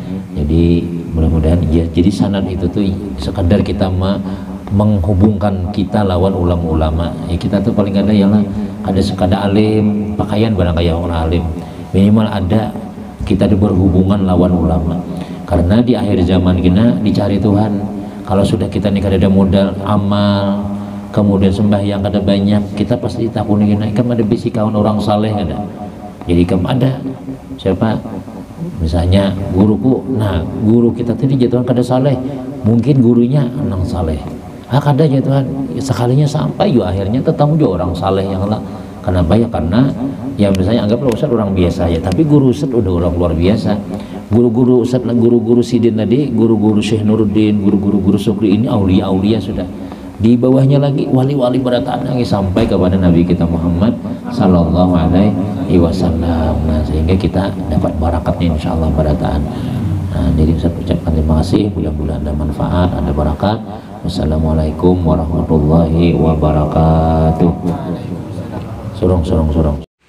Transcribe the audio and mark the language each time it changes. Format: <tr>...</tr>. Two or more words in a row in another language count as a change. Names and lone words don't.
<bjn>Jadi mudah-mudahan ya, jadi sanad itu tuh sekadar kita menghubungkan kita lawan ulama-ulama. Ya, kita tuh paling ada ialah ada sekadar alim, pakaian barang kayak orang alim, minimal ada kita berhubungan lawan ulama. Karena di akhir zaman kita dicari Tuhan. Kalau sudah kita nih ada modal amal, kemudian sembahyang kada banyak, kita pasti takuni kan ada bisi kawan orang saleh ada. Jadi ada siapa misalnya guruku, nah guru kita tadi jatuhan kada saleh, mungkin gurunya nang saleh, kada jatuhan sekalinya sampai juga akhirnya tetap juga orang saleh yang lah. Kenapa ya?</bjn> <id>Karena ya misalnya anggaplah Ustaz orang biasa ya, tapi guru Ustaz udah orang luar biasa. Guru-guru Ustaz, guru-guru Sidin tadi, guru-guru Syekh Nuruddin, guru-guru Sukri ini aulia-aulia sudah. Di bawahnya lagi wali-wali berataan lagi sampai kepada Nabi kita Muhammad</id> <ar>sallallahu alaihi wasallam.</ar> <id>Nah, sehingga kita dapat barakatnya insyaallah berataan. Nah, jadi saya ucapkan terima kasih, mudah-mudahan ada manfaat, ada barakat.</id> <ar>Wassalamualaikum warahmatullahi wabarakatuh.</ar> <id>Sorong.</id>